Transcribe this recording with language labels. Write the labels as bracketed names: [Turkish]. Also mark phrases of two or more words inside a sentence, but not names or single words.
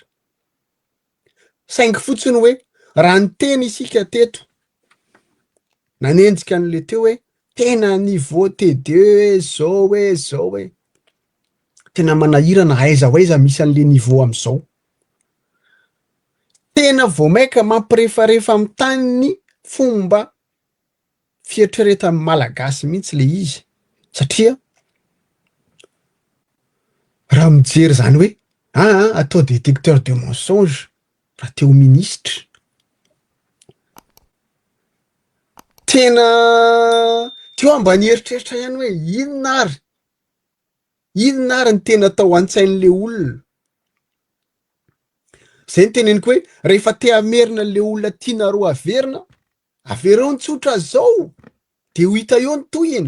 [Malagasy] Saingy fotsiny hoe raha ny teny isika teto nanenjika an'le teo hoe tena niveau T2 zao tena manahirana aiza ho aiza misy an'le niveau am'izao. Tena vao maika mampirefarefa amin'ny tany ny fomba fieritreretan'ny malagasy mihitsy le izy satria raha mijery zany hoe atao [French] détecteur de mensonge [Malagasy] raha teo ministre. Tena teo mba nieritreritra ihany hoe inona ary ny tena atao an-tsain'le olona. Zay ny teneniko hoe rehefa te hamerina le olona tianareo avereo ny tsotra zao de ho hita eo ny tohiny.